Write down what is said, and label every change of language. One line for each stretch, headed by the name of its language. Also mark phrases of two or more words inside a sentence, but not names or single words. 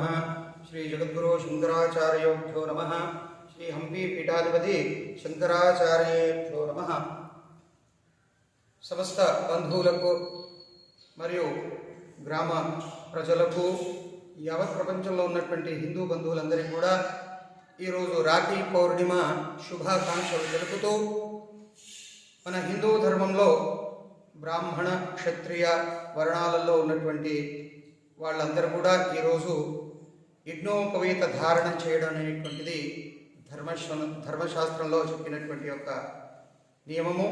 Sanskrit: श्री जगद्गुरु शंकराचार्योभ्यो नमः. श्री हंपी पीठाधिपति शंकराचार्येभ्यो नमः.
Telugu: సమస్త బంధువులకు మరియు గ్రామ ప్రజలకు యావత్ ప్రపంచంలో ఉన్నటువంటి హిందూ బంధువులందరికీ కూడా ఈరోజు రాఖీ పౌర్ణిమ శుభాకాంక్షలు తెలుపుతూ మన హిందూ ధర్మంలో బ్రాహ్మణ క్షత్రియ వర్ణాలలో ఉన్నటువంటి వాళ్ళందరూ కూడా ఈరోజు యజ్ఞోపవీత ధారణ చేయడం అనేటువంటిది ధర్మశాస్త్రంలో చెప్పినటువంటి ఒక నియమము.